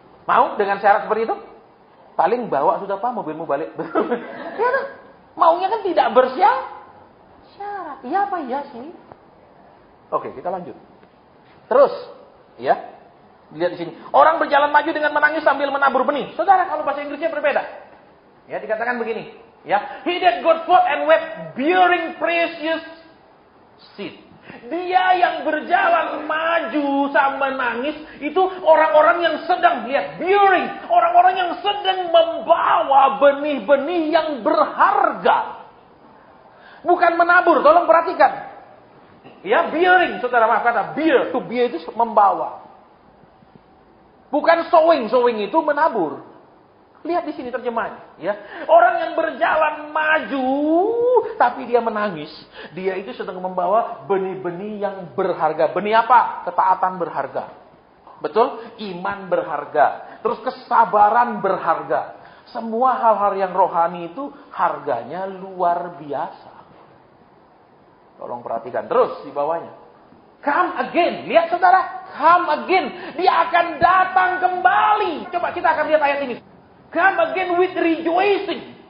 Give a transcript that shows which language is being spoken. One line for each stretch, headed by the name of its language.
Indonesian: Mau dengan syarat seperti itu? Paling bawa sudah Pak mobilmu balik. Ya, maunya kan tidak bersyarat. Iya apa iya sih? Oke, kita lanjut. Terus, ya. Lihat di sini. Orang berjalan maju dengan menangis sambil menabur benih. Saudara, kalau bahasa Inggrisnya berbeda. Ya, dikatakan begini.
English: Ya, he that got forth and wept, bearing precious seed.
Indonesian: Dia yang berjalan maju sambil menangis, itu orang-orang yang sedang, lihat, bearing. Orang-orang yang sedang membawa benih-benih yang berharga. Bukan menabur, tolong perhatikan. Ya, bearing, Saudara maaf kata, bear. To bear itu membawa. Bukan sowing, sowing itu menabur. Lihat di sini terjemahannya, ya. Orang yang berjalan maju, tapi dia menangis. Dia itu sedang membawa benih-benih yang berharga. Benih apa? Ketaatan berharga. Betul? Iman berharga. Terus kesabaran berharga. Semua hal-hal yang rohani itu harganya luar biasa. Tolong perhatikan terus di bawahnya.
English: Come again.
Indonesian: Lihat Saudara,
English: come again.
Indonesian: Dia akan datang kembali. Coba kita akan lihat ayat ini.
English: Come again with rejoicing.